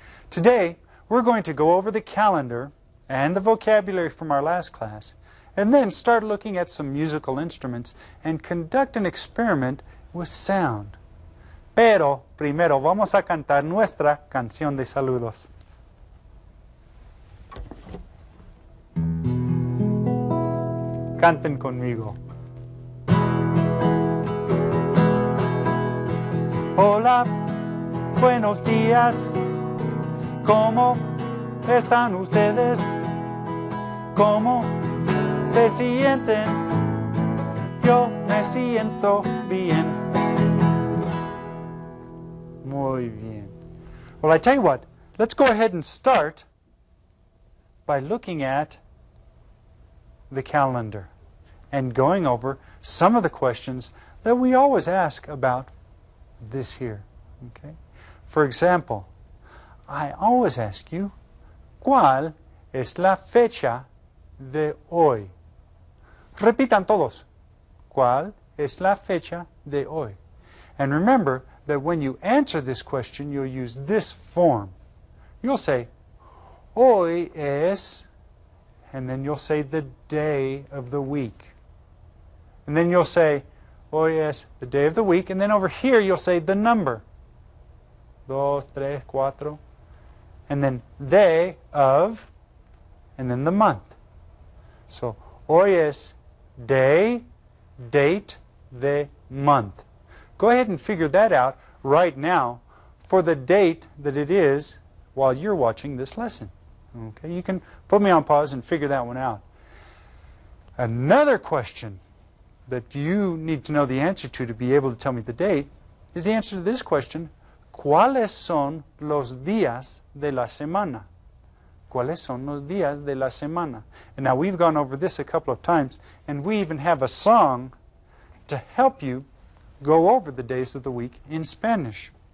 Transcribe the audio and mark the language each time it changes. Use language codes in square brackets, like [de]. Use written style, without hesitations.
[en] Today, we're going to go over the calendar and the vocabulary from our last class, and then start looking at some musical instruments and conduct an experiment with sound. [es] Pero, primero vamos a cantar nuestra canción de saludos. Canten conmigo. Hola, buenos días. ¿Cómo están ustedes? ¿Cómo se sienten? Yo me siento bien. Muy bien. [en] Well, I tell you what, let's go ahead and start by looking at the calendar and going over some of the questions that we always ask about this here. Okay? For example, I always ask you, [es] ¿cuál es la fecha de hoy? Repitan todos. ¿Cuál es la fecha de hoy? [en] And remember that when you answer this question, you'll use this form. You'll say, hoy es, and then you'll say the day of the week. And then you'll say, hoy es the day of the week, and then over here you'll say the number. 2, 3, 4. And then day of, and then the month. So, hoy es day, date, de, month. Go ahead and figure that out right now for the date that it is while you're watching this lesson. Okay, you can put me on pause and figure that one out. Another question that you need to know the answer to be able to tell me the date is the answer to this question: [es] ¿Cuáles son los días de la semana? ¿Cuáles son los días de la semana? [en] And now we've gone over this a couple of times, and we even have a song to help you go over the days of the week in Spanish.